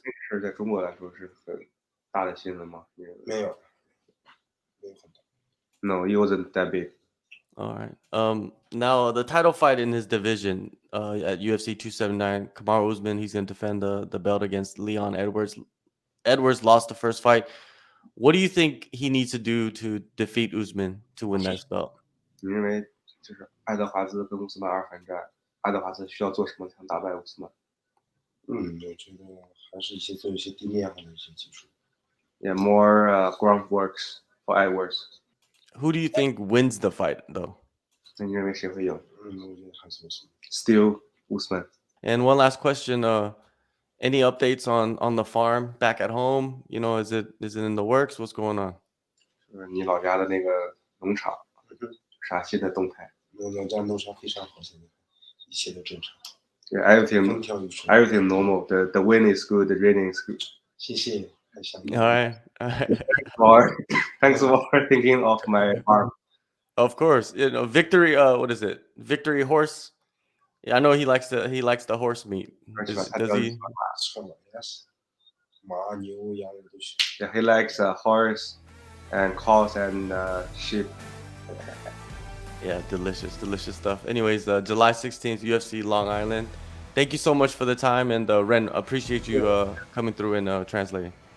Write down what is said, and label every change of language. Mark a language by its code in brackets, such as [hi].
[zh] 这是在中国来说是很大的新闻吗？没有很大。 [en] No, it wasn't that big. All right. Now the title fight in his division at UFC 279, Kamaru Usman, he's going to defend the belt against Leon Edwards. Edwards lost the first fight. What do you think he needs to do to defeat Usman to win that belt? [zh] 你认为就是爱德华兹跟乌斯曼2番战，爱德华兹需要做什么才能打败乌斯曼？我觉得还是做一些地面上的一些技术。 [en] Yeah, more groundworks for Edwards. Who do you think wins the fight, though? [zh] 那你认为谁会赢我觉得还是Usman. [en] ？Still Usman. And one last question: any updates on the farm back at home? You know, is it in the works? What's going on? [zh] 就是你老家的那个农场，啥新的动态？我老家农场非常好，现在一切都正常。 [en] Yeah, [zh] 风调雨顺。 [en] everything normal. The wind is good. The raining is good. [zh] 谢谢，还想你。 [en] All right. All right. Thanks for thinking of my farm. Of course, you know, Victory. What is it? Victory horse. Yeah, I know he likes the horse meat. Does he? [zh] 吃了 [en] yes， [zh] 马牛羊都行。 [en] Yeah, he likes horse and cows and sheep. Yeah, delicious stuff. Anyways, July 16th, UFC Long Island. Thank you so much for the time, and Ren, appreciate you coming through and translating.